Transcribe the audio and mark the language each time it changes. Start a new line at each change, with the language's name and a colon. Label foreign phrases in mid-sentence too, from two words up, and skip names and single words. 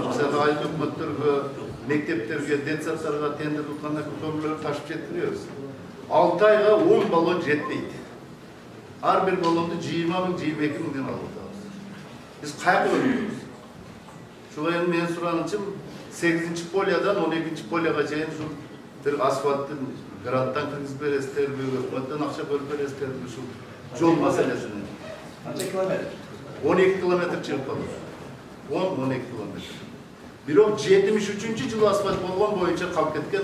Kyrgyz: Мисалы айыл өкмөттөргө, мектептерге, детсадтарга тендер утканда көмүрлөрдү ташып жеткиребиз. 6 айга 10 баллон жетпейт. Ар бир баллонду 20 миң, 22 миңден алып атабыз. Биз кайда өнүгөбүз? Шуга эми менин суранычым 8-ci polyadan 12-ci polyaga чейин ушул бир асфальттын гранттан киргизип бересиздерби, өкмөттөн акча бөлүп бересиздерби ушул жол маселесине. Канча километр? 12 километр чыгып калды. 10-12 километр. Бирок 73-жылы асфальт болгон боюнча калып кеткен.